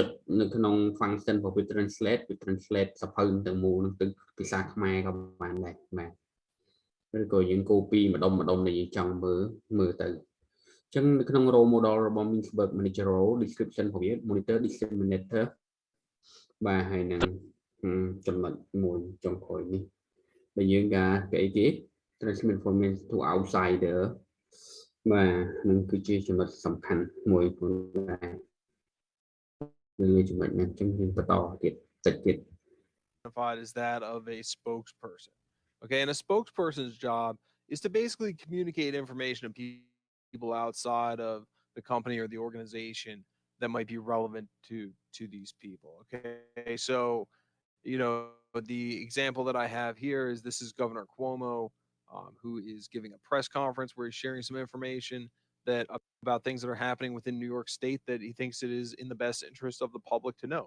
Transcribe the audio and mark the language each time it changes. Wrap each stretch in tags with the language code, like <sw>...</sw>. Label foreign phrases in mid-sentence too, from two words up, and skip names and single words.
<km>នៅក្នុង function របស់វា translate សភៅទាំងមូលនឹងទៅភាសាខ្មែរក៏បានដែរបាទឬក៏យើង copy ម្ដុំដែលយើងចង់មើលទៅអញ្ចឹងនៅក្នុង</km> <en>role model</en> <km>របស់ Mintzberg</km> <en>Manager role description</en> <km>របស់វា</km> <en>monitor disseminator</en> <km>បាទហើយនឹងចំណុចមួយចុងក្រោយនេះដែលយើងគេអីគេ</km> <en>transmit information to outsider</en> <km>បាទនឹងគឺជាចំណុចសំខាន់មួយផងដែរលើចំណុចនេះអញ្ចឹងយើងបន្តទៀតតិចទៀត</km> <en>is that of a spokesperson. Okay, and a spokesperson's job is to basically communicate information to people outside of the company or the organization that might be relevant to these people. Okay, so the example that I have here is this is Governor Cuomo, who is giving a press conference where he's sharing some information about things that are happening within New York State that he thinks it is in the best interest of the public to know.</en>